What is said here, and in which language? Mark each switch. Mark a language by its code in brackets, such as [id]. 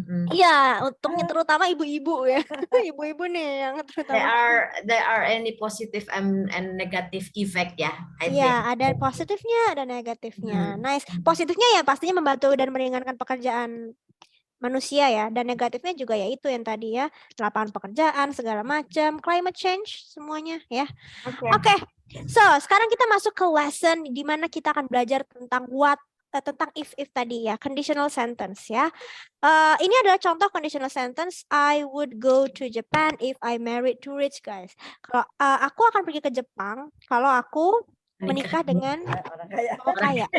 [id] Iya, untungnya terutama ibu-ibu ya. Ibu-ibu nih yang terutama. [en] There are any positive and negative effect ya. I think. [id] Iya, ada positifnya, ada negatifnya. Nice. Positifnya ya pastinya membantu dan meringankan pekerjaan manusia ya. Dan negatifnya juga ya itu yang tadi ya, lapangan pekerjaan segala macam, climate change semuanya ya. Oke. So, sekarang kita masuk ke lesson di mana kita akan belajar tentang tentang if tadi ya, conditional sentence ya. Ini adalah contoh conditional sentence. [en] I would go to Japan if I married to rich guys. [id] Kalau aku akan pergi ke Jepang kalau aku menikah dengan orang kaya.